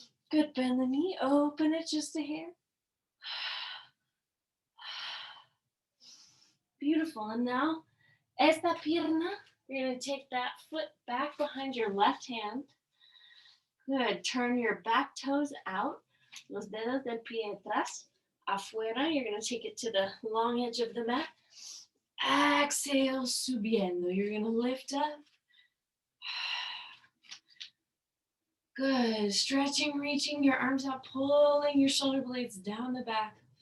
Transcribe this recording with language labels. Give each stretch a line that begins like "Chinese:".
English: Good, bend the knee, open it just a hair. Beautiful, and now,
Spanish: esta pierna,
English: you're going to take that foot back behind your left hand. Good, turn your back toes out.
Spanish: Los dedos del pie atrás, afuera.
English: You're going to take it to the long edge of the mat. Exhale,
Spanish: subiendo.
English: You're going to lift up. Good. Stretching, reaching your arms out, pulling your shoulder blades down the back.